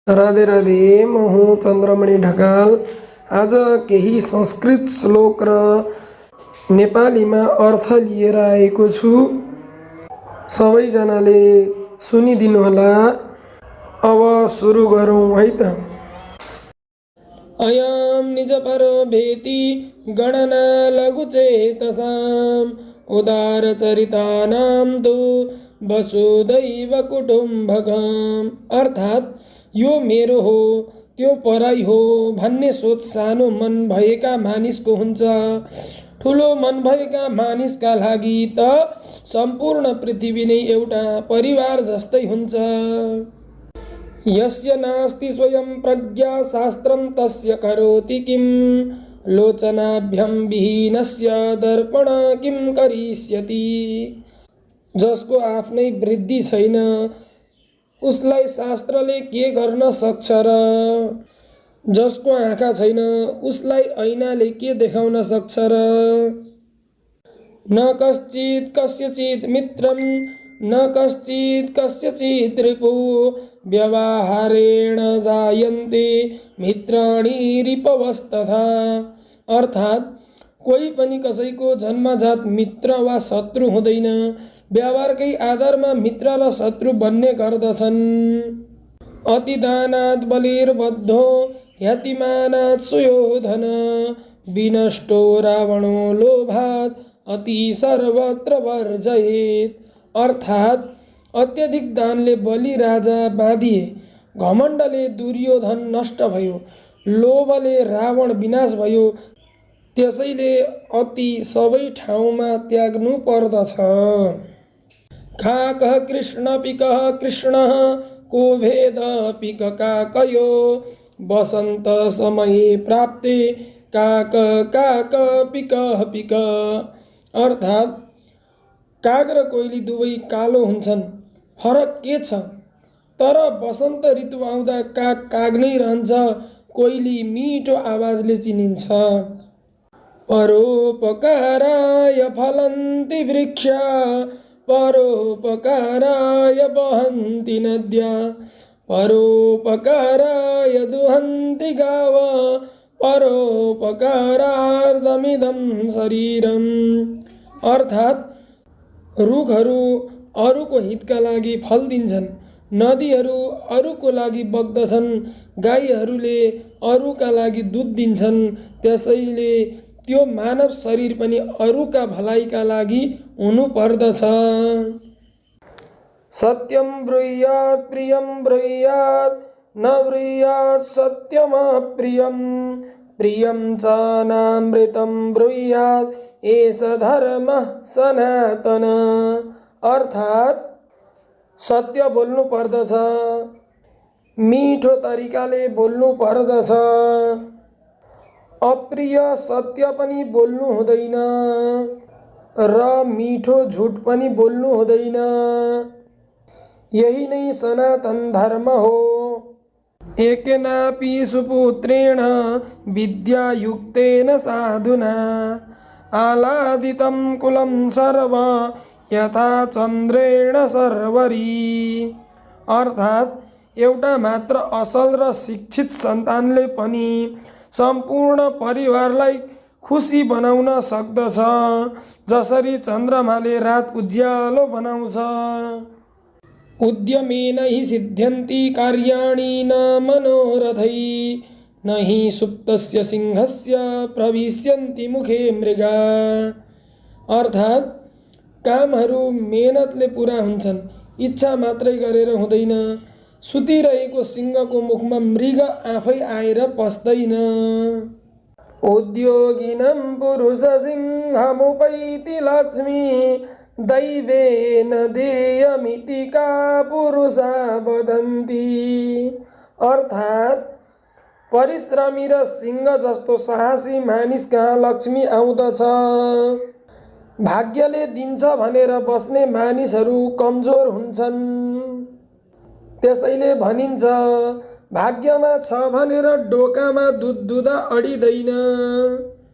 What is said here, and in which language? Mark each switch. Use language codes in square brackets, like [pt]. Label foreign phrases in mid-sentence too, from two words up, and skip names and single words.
[ne] राधे राधे, म हुँ चन्द्रमणि ढकाल। आज केही संस्कृत श्लोक र नेपालीमा अर्थ लिएर आएको छु। सबैजनाले सुनिदिनुहोला। अब सुरु गरौँ है त। [sa] अयं निजपरो भेति गणना लघुचेतसाम् उदारचरितानां तु वसुदैव कुटुम्बकम्। [ne] अर्थात् यो मेरो हो त्यो पराई हो भन्ने सोच सानो मन भएका मानिसको हुन्छ। ठुलो मन भएका मानिसका लागि त सम्पूर्ण पृथ्वी नै एउटा परिवार जस्तै हुन्छ। [sa] यस्य नास्ति स्वयं प्रज्ञा शास्त्रं तस्य करोति किं लोचनाभ्यां विहीनस्य दर्पण किं करिष्यति। [ne] जसको आफ्नै वृद्धि छैन उसलाई शास्त्रले के गर्न सक्छ र जसको आँखा छैन उसलाई ऐनाले के देखाउन सक्छ र। [sa] न कश्चित् कस्यचित् मित्रं न कश्चित् कस्यचित् रिपुः व्यवहारेण जायन्ते मित्राणि रिपवस्तथा। [ne] अर्थात् कोही पनि कसैको जन्मजात मित्र वा शत्रु हुँदैन, व्यवहारकै आधारमा मित्र र शत्रु बन्ने गर्दछन्। [sa] अतिदानात् बलिर्बद्धो ह्यतिमानात् सुयोधन विनष्टो रावणो लोभात् अति सर्वत्र वर्जयेत्। [ne] अर्थात् अत्यधिक दानले बलि राजा बाँधिए, घमण्डले दुर्योधन नष्ट भयो, लोभले रावण विनाश भयो। त्यसैले अति सबै ठाउँमा त्याग्नु पर्दछ। [sa] काकः कृष्ण पिकः कृष्णः को भेद पिक काकयो वसन्त समये प्राप्ते काक काक पिकः पिक। [ne] अर्थात् काग र कोइली दुवै कालो हुन्छन्, फरक के छ? तर वसन्त ऋतु आउँदा काग काग नै रहन्छ, कोइली मिठो आवाजले चिनिन्छ। [sa] परोपकाराय फलन्ति वृक्षा परोपकाराय वहन्ति नद्या परोपकाराय दुहन्ति गाव परोपकारार्थमिदं शरीरम्। [ne] अर्थात् रुखहरू अरूको हितका लागि फल दिन्छन्, नदीहरू अरूको लागि बग्दछन्, गाईहरूले अरूका लागि दुध दिन्छन्। त्यसैले त्यो मानव शरीर पनि अरूका भलाइका लागि हुनु पर्दछ। [sa] सत्यं ब्रूयात् प्रियं ब्रूयात् न ब्रूयात् सत्यमप्रियं प्रियं च नामृतं ब्रूयात् एष धर्मः सनातन। [ne] अर्थात् सत्य बोल्नु पर्दछ, मिठो तरिकाले बोल्नु पर्दछ, अप्रिय सत्य पनि बोल्नु हुँदैन र मिठो झुट पनि बोल्नु हुँदैन। यही नै सनातन धर्म हो। [sa] एकेनापि सुपुत्रेण विद्यायुक्तेन साधुना आलादितं कुलं सर्व यथा चन्द्रेण सर्वरी। [ne] अर्थात् एउटा मात्र असल र शिक्षित सन्तानले पनि सम्पूर्ण परिवारलाई खुसी बनाउन सक्दछ, जसरी चन्द्रमाले रात उज्यालो बनाउँछ। [sa] उद्यमेन हि सिद्ध्यन्ति कार्याणि न मनोरथै न हि सुप्तस्य सिंहस्य प्रविश्यन्ति मुखे मृगा। [ne] अर्थात् कामहरू मेहनतले पुरा हुन्छन्, इच्छा मात्रै गरेर हुँदैन। सुतिरहेको सिंहको मुखमा मृग आफै आएर पस्दैन। [sa] उद्योगिनं पुरुष सिंहमुपैति लक्ष्मी दैवेन देयमिति का पुरुषा वदन्ति। [ne] अर्थात् परिश्रमी र सिंह जस्तो साहसी मानिस कहाँ लक्ष्मी आउँदछ। भाग्यले दिन्छ भनेर बस्ने मानिसहरू कमजोर हुन्छन्। त्यसैले भनिन्छ भाग्यमा छ भनेर डोकामा दुध दुधा अडिँदैन।